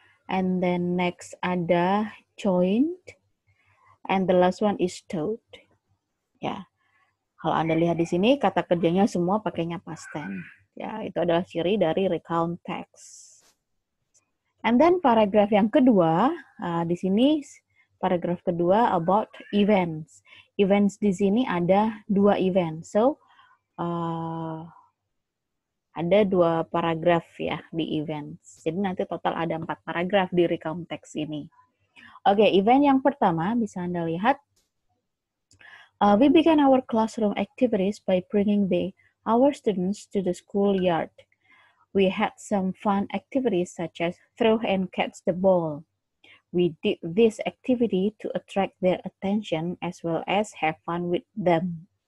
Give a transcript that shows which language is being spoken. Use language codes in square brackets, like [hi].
[en] And then next ada joined. And the last one is taught. [id] Ya, kalau Anda lihat di sini kata kerjanya semua pakainya past tense. Ya, itu adalah ciri dari recount text. And then paragraf yang kedua, di sini paragraf kedua about events. Events di sini ada 2 event. So, ada 2 paragraf ya di events. Jadi nanti total ada 4 paragraf di recount text ini. Oke, event yang pertama bisa Anda lihat. [en] We began our classroom activities by bringing our students to the schoolyard. We had some fun activities such as throw and catch the ball. We did this activity to attract their attention as well as have fun with them.